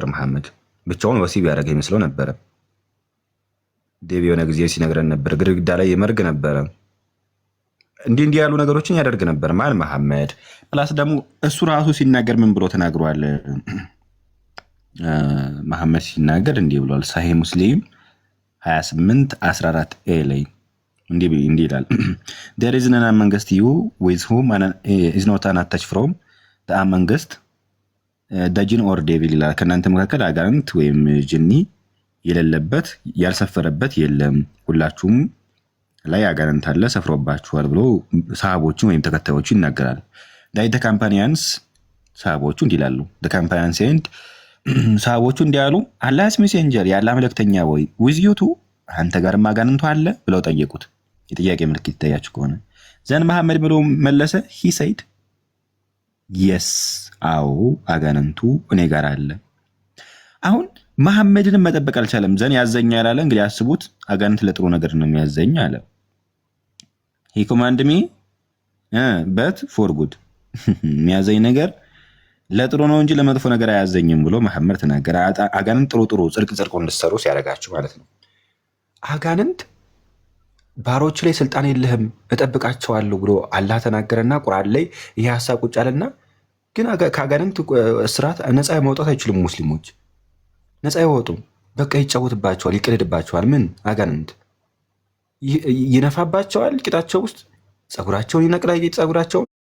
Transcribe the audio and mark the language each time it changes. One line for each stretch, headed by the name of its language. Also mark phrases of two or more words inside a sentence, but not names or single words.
Amharic: መሐመድ ብቻውን ወሲብ ያደርግ ይመስለው ነበረ። ዴቪ የሆነ ጊዜ ሲነግረን ነበር፣ ግድግዳ ላይ ይመርግ ነበረ። እንዲህ ያሉ ነገሮችን ያደርግ ነበር ማን? መሐመድ። ፕላስ ደግሞ እሱ ራሱ ሲናገር ምን ብሎ ተናግሯል? መሐመድ ሲናገር እንዲህ ብሏል። ሳሂህ ሙስሊም 28:14 ላይ እንዲህ ይላል
English: there is none amongst you with whom is not an attach from the amongst the jinn or devil
Amharic: ይላል። ከእናንተ መካከል አጋንንት ወይም ጅኒ የሌለበት ያልሰፈረበት የለም፣ ሁላችሁም ላይ አጋንንት አለ ሰፍሮባችኋል ብሎ ሰሃቦቹን ወይም ተከታዮቹ ይናገራል። ዳይ
English: the companions
Amharic: ሰሃቦቹ እንዲህ ይላሉ።
English: the companions and
Amharic: ሰሃቦቹ እንዲህ አሉ፣
English: Allah's messenger
Amharic: ያለ መልእክተኛ ወይ
English: with you too
Amharic: አንተ ጋርም አጋንንቱ አለ ብለው ጠየቁት። የጥያቄ ምልክት ይታያችሁ ከሆነ ዘን መሐመድ ብሎ መለሰ
English: he said yes
Amharic: አዎ አጋንንቱ እኔ ጋር አለ። አሁን መሐመድንም መጠበቅ አልቻለም። ዘን ያዘኛል አለ። እንግዲህ አስቡት፣ አጋንንት ለጥሩ ነገር ነው የሚያዘኝ አለ።
English: he command me but for good
Amharic: የሚያዘኝ ነገር ለጥሩ ነው እንጂ ለመጥፎ ነገር አያዘኝም ብሎ መሐመድ ተናገረ። አጋንንት ጥሩ ጽድቅ እንድትሰሩ ሲያደርጋችሁ ማለት ነው። አጋንንት ባሮች ላይ ስልጣን የለህም እጠብቃቸዋለሁ ብሎ አላህ ተናገረና ቁርአን ላይ ይሄ ሐሳብ ቁጭ አለና፣ ግን ከአጋንንት እስራት ነፃ መውጣት አይችሉም። ሙስሊሞች ነፃ አይወጡም። በቃ ይጫወትባቸዋል፣ ይቀልድባቸዋል። ምን አጋንንት ይነፋባቸዋል፣ ቂጣቸው ውስጥ ፀጉራቸውን ይነቅላል፣ ፀጉራቸውን